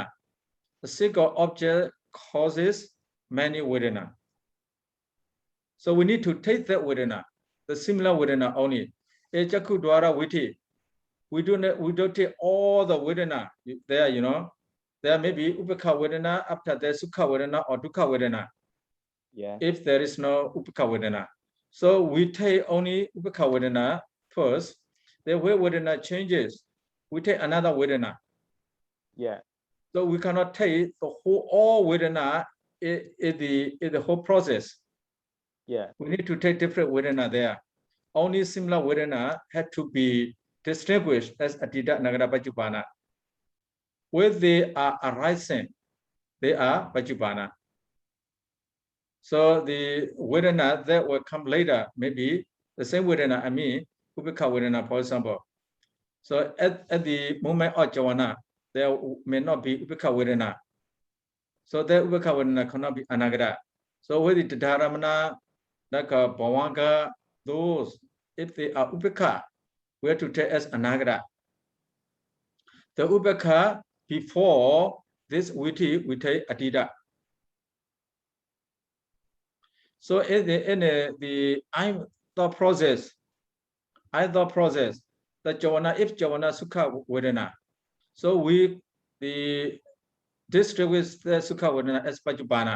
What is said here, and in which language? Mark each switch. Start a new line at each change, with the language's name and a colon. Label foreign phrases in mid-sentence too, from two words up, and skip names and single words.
English: A single object causes many vedana. So we need to take that vedana, the similar vedana only.
Pali: Ejaku dwara viti.
English: We don't take all the vedana there, you know. There may be
Pali: upekha vedana,
English: after there
Pali: sukha vedana
English: or
Pali: dukkha vedana.
English: Yeah. If there is no
Pali: upekha vedana.
English: So we take only
Pali: upekha vedana
English: first. Then where vedana changes, we take another vedana. Yeah. So we cannot take the whole all vedana in the whole process. Yeah. We need to take different vedana there. Only similar vedana had to be distinguished as
Pali: Adita Nagara Pachupana.
English: When they are arising, they are Pachupana. So the vedana that will come later, maybe the same vedana, I mean,
Pali: Upekha vedana,
English: for example. So at the moment of Javana, there may not be
Pali: Upekha vedana.
English: So that
Pali: Upekha vedana
English: cannot be Anagara. So with the Dharamana, like Vibhaṅga, those, if they are Upekha, we have to take as Anagara. The Upekha before this viti, we take Adita. So in the thought process, the Javana, if
Pali: Javana Sukha Vedana,
English: so we distribute the
Pali: Sukha Vedana
English: as Pachupana.